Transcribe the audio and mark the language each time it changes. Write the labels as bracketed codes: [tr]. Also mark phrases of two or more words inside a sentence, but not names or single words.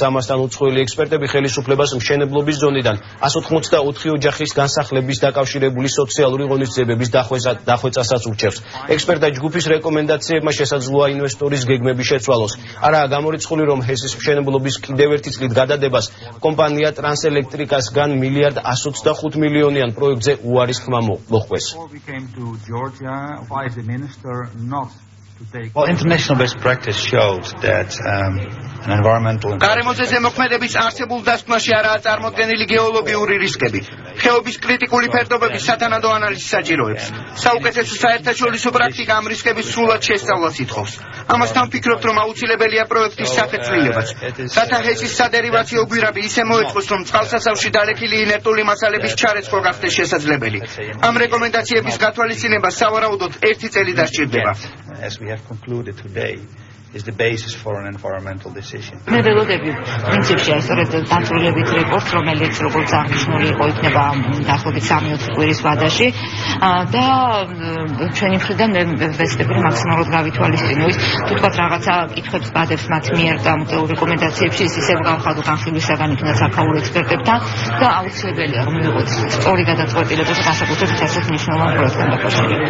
[ka] ამასთან უცხოელი ექსპერტები ხელისუფლებას მშენებლობის ზონიდან 184 ოჯახის განსახლების დაკავშირებული სოციალური ღონისძიებების დახვეწასაც ურჩევს. ექსპერტთა ჯგუფის რეკომენდაციებმა შესაძლოა ინვესტორის გეგმები შეცვალოს. არაა გამორიცხული, რომ ჰესის მშენებლობის კიდევ ერთი წლით გადადებას კომპანია ტრანსელექტრიკასგან მილიარდ 125 მილიონიან პროექტზე უარის ხმა მოჰყვეს. [en] Well, international best practice showed that an environmental [ka] გარემოზე ზემოქმედების არსებულ დასკვნაში არაა წარმოდგენილი გეოლოგიური რისკები. ხეობის კრიტიკული ფერდობების სათანადო ანალიზი საჭიროებს. საუკეთესო საერთაშორისო პრაქტიკა ამ რისკების სრულად შესწავლას ითხოვს. ამასთან ვფიქრობთ, რომ აუცილებელია პროექტის სახეცვლილებაც. რათა ჰესის სადერივაციო გვირაბი ისე მოეწყოს, რომ წყალსაცავში დალექილი ინერტული მასალების ჩარეცხვა გახდეს შესაძლებელი. ამ რეკომენდაციების გათვალისწინება სავარაუდოდ 1 წელი დასჭირდება. [en] As we have concluded today, is the basis for an environmental decision. [ka] მე ველოდები პრინციპში სწორედ დაწვრილებით რეპორტს, რომელიც როგორც აღნიშნული იყო, იქნება დაახლოებით 3-4 კვირის ვადაში და ჩვენი მხრიდან ვესწრები მაქსიმალურად გავითვალისწინოს. თუ თქვა რაღაცა კითხვებს გადებს მათ მიერ დამტეულ რეკომენდაციებში, ის ისევ გავხადო განხილვისაგან იქნა საქაურ ექსპერტებთან და აუცილებელია რომ მივიღოთ სწორი გადაწყვეტილება განსაკუთრებით ასეთ მნიშვნელოვან პროექტთან დაკავშირებით.